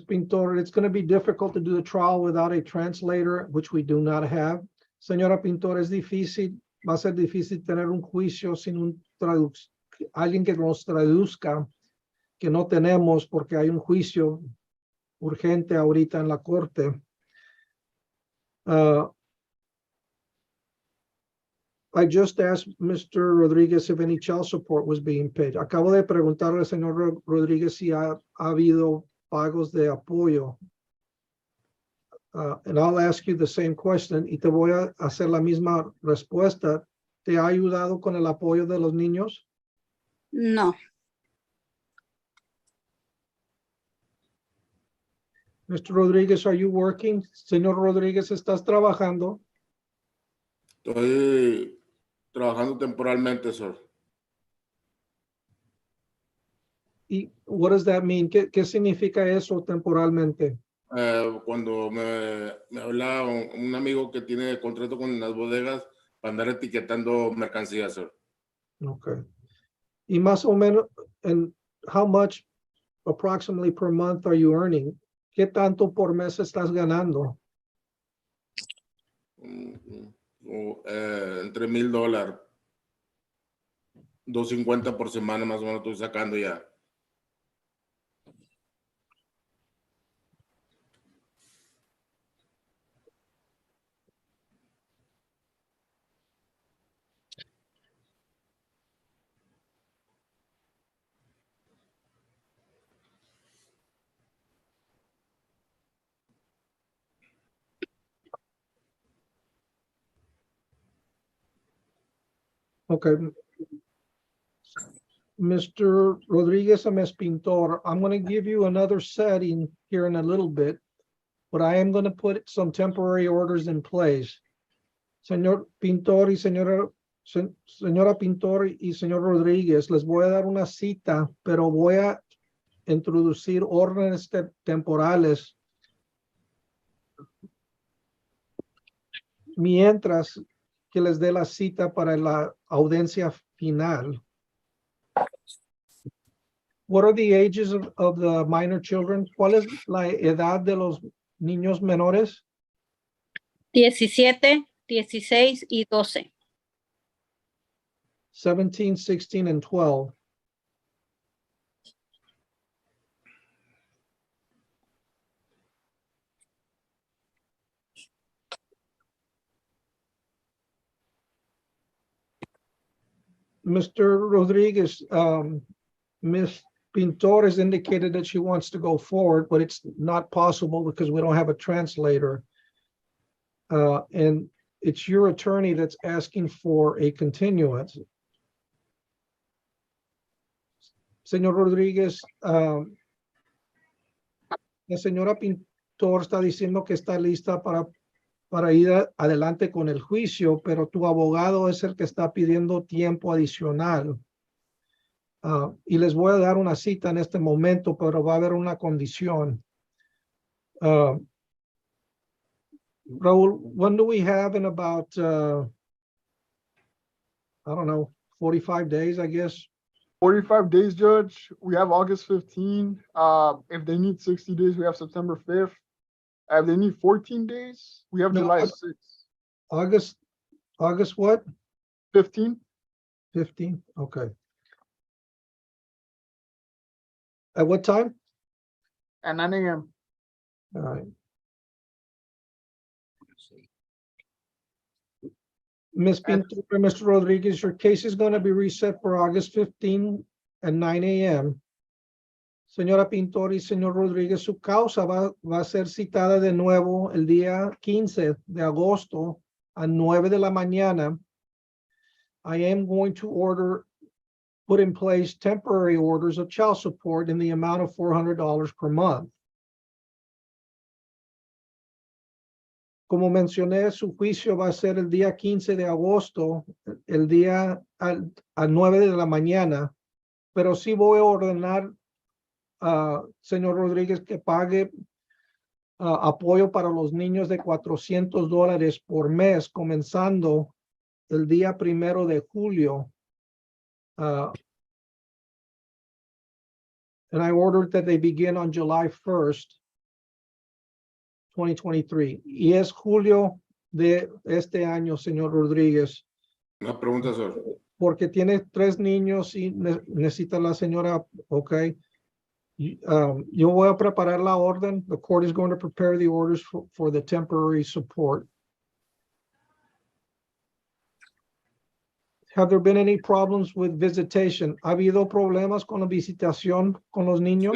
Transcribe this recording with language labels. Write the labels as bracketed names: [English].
[English] Pintor, it's going to be difficult to do the trial without a translator, which we do not have. [Spanish] Señora Pintor, es difícil, va a ser difícil tener un juicio sin alguien que nos traduzca, que no tenemos porque hay un juicio urgente ahorita en la corte. [English] I just asked Mr. Rodriguez if any child support was being paid. [Spanish] Acabo de preguntarle al señor Rodriguez si ha habido pagos de apoyo. [English] And I'll ask you the same question [Spanish] y te voy a hacer la misma respuesta. ¿Te ha ayudado con el apoyo de los niños? No. [English] Mr. Rodriguez, are you working? [Spanish] Señor Rodriguez, ¿estás trabajando? Estoy trabajando temporalmente, sir. [English] ¿Y what does that mean? [Spanish] ¿Qué significa eso temporalmente? Cuando me habla un amigo que tiene contrato con las bodegas para andar etiquetando mercancías, sir. [English] Okay. [Spanish] Y más o menos, [English] and how much approximately per month are you earning? [Spanish] ¿Qué tanto por mes estás ganando? Entre $1,000, $250 por semana más o menos estoy sacando ya. [English] Okay. Mr. Rodriguez and Ms. Pintor, I'm going to give you another setting here in a little bit, but I am going to put some temporary orders in place. [Spanish] Señor Pintor y señora Pintor y señor Rodríguez, les voy a dar una cita, pero voy a introducir órdenes temporales mientras que les dé la cita para la audiencia final. [English] What are the ages of the minor children? [Spanish] ¿Cuál es la edad de los niños menores? 17, 16 y 12. [English] 17, 16, and 12. Mr. Rodriguez, Ms. Pintor has indicated that she wants to go forward, but it's not possible because we don't have a translator. And it's your attorney that's asking for a continuance. [Spanish] Señor Rodríguez, la señora Pintor está diciendo que está lista para para ir adelante con el juicio, pero tu abogado es el que está pidiendo tiempo adicional. Y les voy a dar una cita en este momento, pero va a haber una condición. [English] Raúl, when do we have in about, I don't know, 45 days, I guess? 45 days, Judge. We have August 15. If they need 60 days, we have September 5th. If they need 14 days, we have No, July 6th. August what? 15. 15, okay. At what time? At 9 a.m. All right. Ms. Pinto and Mr. Rodriguez, your case is going to be reset for August 15 at 9 a.m. [Spanish] Señora Pintor y señor Rodríguez, su causa va a ser citada de nuevo el día 15 de agosto a 9 de la mañana. [English] I am going to put in place temporary orders of child support in the amount of $400 per month. [Spanish] Como mencioné, su juicio va a ser el día 15 de agosto, el día a 9 de la mañana, pero sí voy a ordenar, señor Rodríguez, que pague apoyo para los niños de $400 por mes, comenzando el día 1 de julio. [English] And I ordered that they begin on July 1st. 2023. [Spanish] Y es julio de este año, señor Rodríguez. Una pregunta, sir. Porque tiene 3 niños y necesita la señora, ok. Yo voy a preparar la orden. [English] The court is going to prepare the orders for the temporary support. Have there been any problems with visitation? [Spanish] ¿Ha habido problemas con la visitación con los niños?